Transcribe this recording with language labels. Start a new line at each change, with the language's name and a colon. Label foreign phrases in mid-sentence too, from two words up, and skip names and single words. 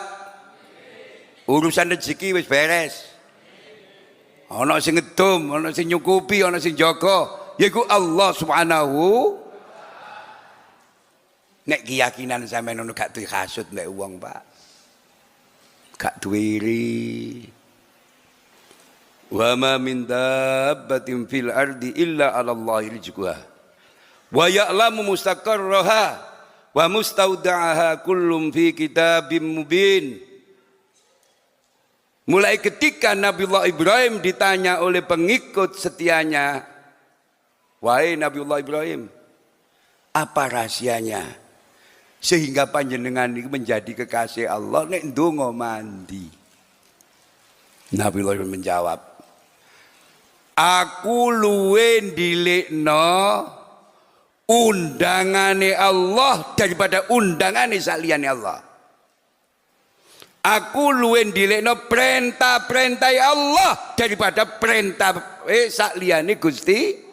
Javanese: Urusan rezeki wis beres. Ana sing ngedum, ana sing nyukupi, ana sing jaga, yaiku Allah Subhanahu. Nek keyakinan sampeyan ngono gak duwe hasud mek wong, Pak. Gak duwe iri.
Arabic: وما من دابة في الأرض إلا على الله رزقها. ويعلم مستقرها ومستودعها كل في كتاب مبين.
Indonesian: Mulai ketika Nabiullah Ibrahim ditanya oleh pengikut setianya, wahai Nabiullah Ibrahim, apa rahasianya sehingga panjenengan ini menjadi kekasih Allah
Javanese: nek ndonga mandi? Nabiullah Ibrahim menjawab, aku luwe ndilikno undangane Allah daripada undangane saliyane Allah. Aku luwih ndilekno perintah-perintah Allah daripada perintah saliyane Gusti.